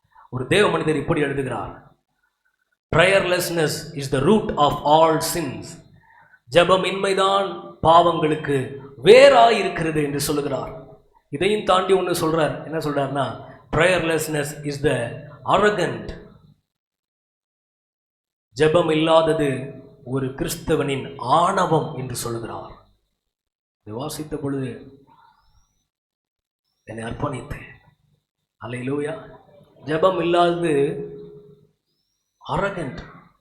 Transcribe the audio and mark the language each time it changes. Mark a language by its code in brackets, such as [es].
[ta] ஒரு தேவ மனிதர் இப்படி எழுதுகிறார், [en] prayerlessness is the root of all sins. [ta] ஜெபமின்மைதான் பாவங்களுக்கு வேறாய் இருக்கிறது என்று சொல்லுகிறார். இதையும் தாண்டி ஒன்று சொல்றார். என்ன சொல்றாருன்னா, [en] prayerlessness is the arrogant. [ta] ஜெபம் இல்லாதது ஒரு கிறிஸ்தவனின் ஆணவம் என்று சொல்லுகிறார். இதை வாசித்த பொழுது என்னை அர்ப்பணித்தேன். அல்லேலூயா. ஜெபம் இல்லாதது அரகண்ட்.